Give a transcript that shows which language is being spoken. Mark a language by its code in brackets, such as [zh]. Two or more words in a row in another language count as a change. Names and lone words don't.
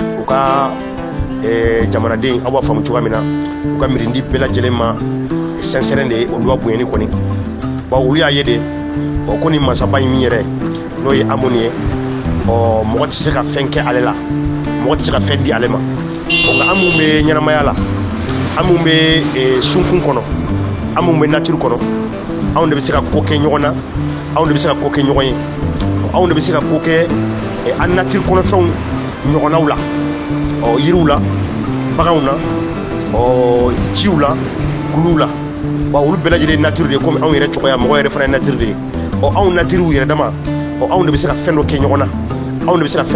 [bm] u ka jamanaden aw b'a faamu cogoya min na u ka mirindi bɛɛ lajɛlen ma sincère de ye o loi bonyɛli kɔni olu y'a ye de ko ni masaba in min yɛrɛ n'o ye Amoni ye mɔgɔ tɛ se ka fɛn kɛ ale la mɔgɔ tɛ se ka fɛn di ale ma nka an mun bɛ ɲɛnamaya la amun be sunkun kono amun be nature kono anw de be se ka ko kɛ ɲɔgɔn na anw de be se ka ko kɛ ɲɔgɔn ye anw de be se ka ko kɛ an nature kɔnɔ fɛnw ɲɔgɔnnaw la yiriw la baganw na jiw la kuluw la wa olu bɛɛ lajɛlen nature de ye comme anw yɛrɛ cogoya mɔgɔ yɛrɛ fana ye nature de ye anw natiriw yɛrɛ dama anw de be se ka fɛn dɔ kɛ ɲɔgɔn na anw de be se ka fɛn